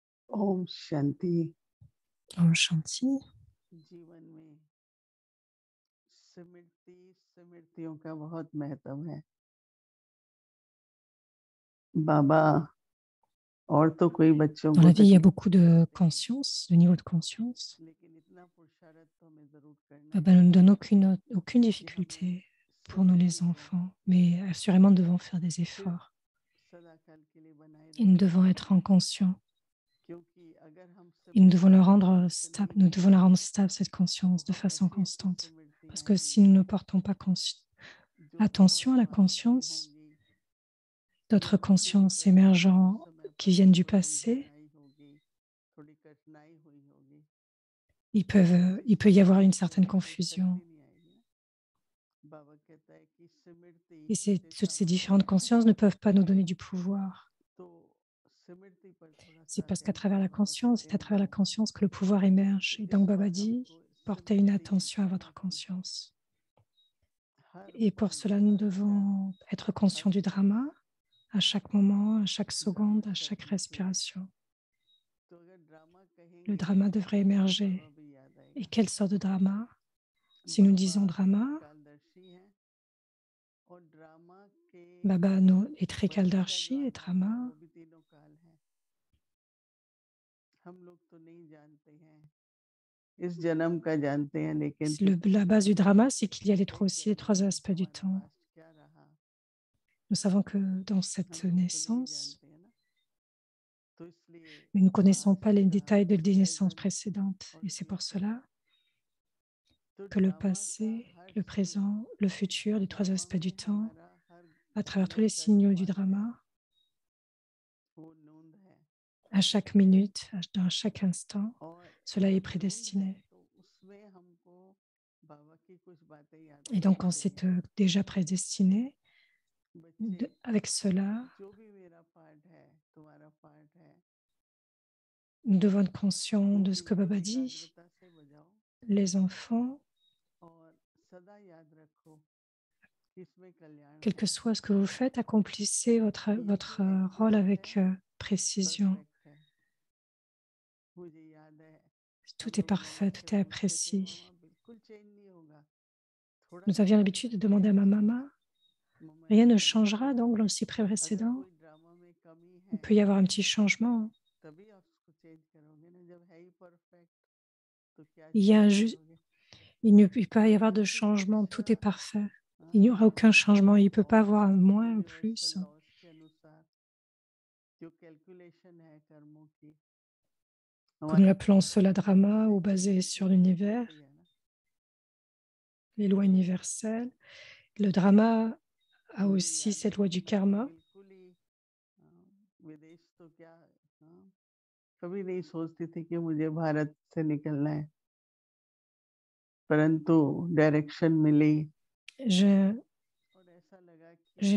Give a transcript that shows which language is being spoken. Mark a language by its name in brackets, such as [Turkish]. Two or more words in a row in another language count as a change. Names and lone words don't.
[Hindi] ओम शांति। ओम शांति. जीवन में स्मृतियों का बहुत महत्व है। बाबा और तो कोई बच्चों [French] Dans [Hindi] को [French] la vie, il y a [Hindi] तकलीफ [French] beaucoup [Hindi] नहीं [French] de [Hindi] देते हैं, [French] conscience, de niveau de conscience. [Hindi] लेकिन इतना पुरुषार्थ तो हमें जरूर करना [French] Baba [Hindi] ही [French] ne nous donne [Hindi] चाहिए [French] aucune [Hindi] कि हमें [French] difficulté pour nous les [Hindi] स्मृतियों [French] enfants, mais assurément nous devons faire des [Hindi] फिर [French] efforts [Hindi] सदा काल के लिए बनाए [French] et nous [Hindi] रखना [French] devons [Hindi] चाहिए, [French] être inconscients [Hindi] क्योंकि अगर हम [French] et nous devons le [Hindi] स्मृतियों को [French] rendre [Hindi] प्राप्त [French] stable, [Hindi] नहीं [French] nous devons la [Hindi] करेंगे [French] rendre stable, cette [Hindi] तो [French] conscience, de façon [Hindi] ऐसी ऐसी [French] constante. Parce [Hindi] स्मृतियां [French] que si [Hindi] आएंगी [French] nous ne portons pas [Hindi] जो बहुत [French] attention à la [Hindi] पावरफुल [French] conscience, [Hindi] होंगी, [French] d'autres [Hindi] या फिर [French] consciences [Hindi] उस [French] émergentes [Hindi] समय [French] qui [Hindi] पर [French] viennent du [Hindi] थोड़ी [French] passé, [Hindi] उलझन आई होगी, थोड़ी कठिनाई हुई होगी, ऐसी [French] il peut y avoir une [Hindi] स्मृतियों को [French] certaine [Hindi] कोई [French] confusion. [Hindi] शक्ति नहीं आएगी ना। बाबा कहता है कि स्मृति [French] Et toutes ces [Hindi] चेतावनी [French] différentes [Hindi] देती है, [French] consciences ne peuvent pas nous donner du pouvoir. [Hindi] तो स्मृति पर थोड़ा [French] C'est [Hindi] सा [French] parce qu'à travers [Hindi] अटेंशन [French] la [Hindi] बाबा [French] conscience, [Hindi] कहते [French] c'est à [Hindi] हैं [French] travers la [Hindi] दो, [French] conscience que le pouvoir émerge. [Hindi] तो [French] Et [Hindi] इस [French] donc Baba [Hindi] बार [French] dit, [Hindi] हमको [French] portez une [Hindi] स्मृतियां [French] attention à votre [Hindi] करनी चाहिए, [French] conscience. [Hindi] हर [French] Et pour [Hindi] पल [French] cela, nous [Hindi] हर क्षण [French] devons être [Hindi] हर [French] conscients du drama [Hindi] सांस [French] à chaque moment, à chaque [Hindi] ड्रामा [French] seconde, à chaque [Hindi] चलनी चाहिए। [French] respiration. [Hindi] तो अगर ड्रामा [French] Le [Hindi] कहेंगे [French] drama devrait [Hindi] तो बाबा [French] émerger. [Hindi] भी याद [French] Et [Hindi] आएगा। [French] quelle sorte de drama? Si nous [Hindi] बाबा [French] disons drama, [Hindi] त्रिकालदर्शी हैं और ड्रामा के [French] Baba nous est très [Hindi] बच्चे का जो [French] kaldarshi et [Hindi] आधार है [French] drama. [Hindi] वो भी तीनों काल है। हम लोग तो नहीं जानते हैं, इस जन्म का जानते हैं, लेकिन [French] La [Hindi] पिछले [French] base du [Hindi] जन्म [French] drama, c'est qu'il y a aussi les [Hindi] जन्म [French] trois [Hindi] में [French] aspects du [Hindi] हमारे [French] temps. [Hindi] पास क्या रहा, [French] Nous savons que dans cette [Hindi] हम लोग तो नहीं [French] naissance, [Hindi] जानते हैं ना, तो इसलिए [French] mais nous ne connaissons pas [Hindi] पास्ट [French] les [Hindi] का [French] détails de des naissances [Hindi] प्रेजेंट [French] précédentes. [Hindi] और [French] Et c'est pour [Hindi] फ्यूचर, [French] cela [Hindi] तो [French] que le [Hindi] ड्रामा का [French] passé, [Hindi] हर [French] le [Hindi] सीन, [French] présent, le futur, les trois [Hindi] ड्रामा [French] aspects du [Hindi] में [French] temps, [Hindi] हमारा हर [French] à travers tous les [Hindi] मिनट का जो [French] signaux du [Hindi] पल है [French] drama, [Hindi] वो नूंद है, [French] à chaque minute, dans chaque instant, [Hindi] और [French] cela est [Hindi] जब नूंद है [French] prédestiné. [Hindi] तो उसमें हमको बाबा की कुछ बातें याद [French] Et donc, [Hindi] रखनी [French] quand c'est [Hindi] चाहिए। [French] déjà prédestiné, [Hindi] बच्चे, [French] avec cela, [Hindi] जो भी मेरा पार्ट है तुम्हारा पार्ट है, [French] nous devons être conscients [Hindi] वो [French] de [Hindi] भी [French] ce que Baba dit. [Hindi] एकाग्रता से बजाओ [French] Les enfants, [Hindi] और सदा याद रखो कि इसमें कल्याण [French] quel que [Hindi] होगा। [French] soit ce que vous faites, accomplissez [Hindi] ये तो [French] votre rôle [Hindi] एक्यूरेट है, [French] avec précision. [Hindi] परफेक्ट है। मुझे याद है हम [French] Tout est [Hindi] लोग [French] parfait, [Hindi] मम्मा से [French] tout est [Hindi] पूछते थे, [French] apprécié. [Hindi] मम्मा बिल्कुल चेंज नहीं होगा, थोड़ा [French] Nous [Hindi] सा [French] avions [Hindi] फर्क [French] l'habitude de demander à [Hindi] पड़ेगा। [French] ma maman, [Hindi] मम्मा [French] rien ne [Hindi] ऐसा नहीं [French] changera [Hindi] है, [French] donc dans le cycle [Hindi] अगर [French] précédent. [Hindi] कोई ड्रामा में कमी [French] Il [Hindi] है [French] peut y avoir un petit changement. [Hindi] तभी आप उसको चेंज करोगे ना, जब है ही परफेक्ट तो क्या [French] Il y [Hindi] चेंज [French] a [Hindi] करोगे। [French] il ne peut pas y avoir de [Hindi] उसी [French] changement, [Hindi] शिक्षा, [French] tout est parfait. Il [Hindi] हाँ, [French] n'y aura aucun changement, il ne peut pas [Hindi] और [French] avoir un [Hindi] उसी [French] moins ou [Hindi] यूनिवर्सल [French] plus. [Hindi] लॉज के अनुसार जो कैलकुलेशन है कर्मों की, [French] Que nous [Hindi] हमारे [French] appelons cela drama [Hindi] उससे [French] ou basé sur [Hindi] वो चलती [French] l'univers, [Hindi] है ना। [French] les lois universelles. Le drama a [Hindi] मुझे [French] aussi [Hindi] याद है [French] cette loi du [Hindi] मैं तो [French] karma. [Hindi] बिल्कुल ही विदेश तो क्या, कभी नहीं सोचती थी कि मुझे भारत से निकलना है, परंतु डायरेक्शन मिली [French] Je [Hindi] और ऐसा लगा [French] n'ai